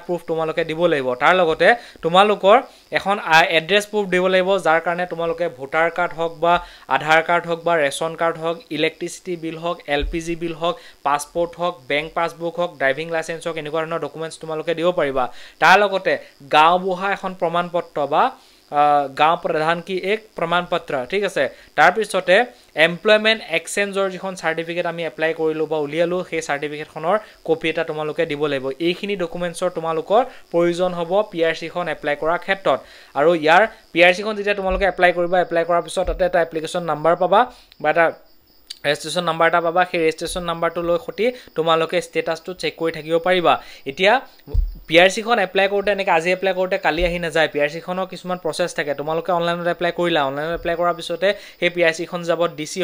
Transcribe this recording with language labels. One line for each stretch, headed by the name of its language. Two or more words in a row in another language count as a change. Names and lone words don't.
Assamese: প্ৰুফ তোমালোকে দিব লাগিব তাৰ লগতে তোমালোকৰ এখন এড্ৰেছ প্ৰুফ দিব লাগিব যাৰ কাৰণে তোমালোকে
English: voter card
Assamese: হওক বা
English: Aadhaar card
Assamese: হওক বা
English: ration card
Assamese: হওক
English: electricity bill
Assamese: হওক
English: LPG bill
Assamese: হওক পাছপোৰ্ট হওক
English: bank passbook
Assamese: হওক
English: driving licence
Assamese: হওক এনেকুৱা ধৰণৰ ডকুমেন্টছ তোমালোকে দিব পাৰিবা তাৰ লগতে গাঁও বুঢ়া এখন প্ৰমাণপত্ৰ বা
Hindi: गांव प्रधान की एक प्रमाण पत्र
Assamese: ठीक আছে তাৰ পিছতে
English: employment exchange
Assamese: যিখন সাৰ্টিফিকেট আমি এপ্লাই কৰিলো বা উলিয়ালো সেই সাৰ্টিফিকেট খনৰ কপি এটা তোমালোকে দিব লাগিব এইখিনি ডকুমেন্টছৰ তোমালোকৰ প্ৰয়োজন হ'ব পিআৰসি খন এপ্লাই কৰাৰ ক্ষেত্ৰত আৰু ইয়াৰ পিআৰসি খন যেতিয়া তোমালোকে এপ্লাই কৰিবা এপ্লাই কৰাৰ পিছত তাতে এটা
English: application number
Assamese: পাবা বা এটা
English: registration number
Assamese: এটা পাবা সেই
English: registration number
Assamese: লৈ খতি তোমালোকে ষ্টেটাসটো চেক কৰি থাকিব পাৰিবা এতিয়া পিআৰসি খন এপ্লাই কৰোতে এনেকৈ আজি এপ্লাই কৰোতে কালি আহি না যায় পিআৰসি খনৰ কিছুমান প্ৰসেস থাকে তোমালোকে অনলাইনত এপ্লাই কৰিলা অনলাইনত এপ্লাই কৰাৰ পিছতে সেই পিআৰসি খন যাব ডিসি